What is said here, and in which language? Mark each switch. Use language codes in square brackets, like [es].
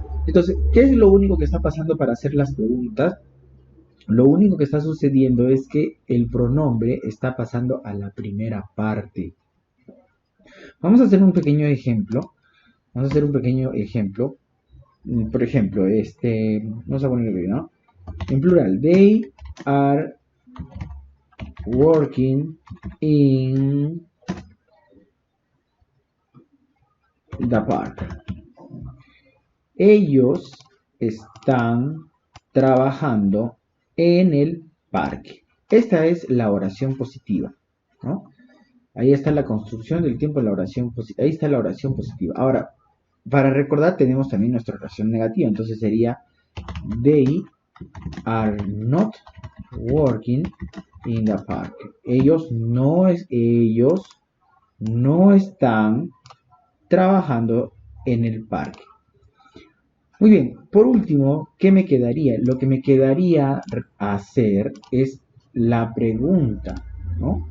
[es] Entonces, ¿qué es lo único que está pasando para hacer las preguntas? Lo único que está sucediendo es que el pronombre está pasando a la primera parte. Vamos a hacer un pequeño ejemplo. Vamos a hacer un pequeño ejemplo. Por ejemplo, vamos a ponerlo aquí, ¿no? En plural, [en] they are working in the park. [es] Ellos están trabajando en el parque. Esta es la oración positiva, ¿no? Ahí está la construcción del tiempo de la oración positiva. Ahí está la oración positiva. Ahora, para recordar tenemos también nuestra oración negativa. Entonces sería [en] they are not working in the park. [es] Ellos no están trabajando en el parque. Muy bien, por último, ¿qué me quedaría? Lo que me quedaría hacer es la pregunta, ¿no?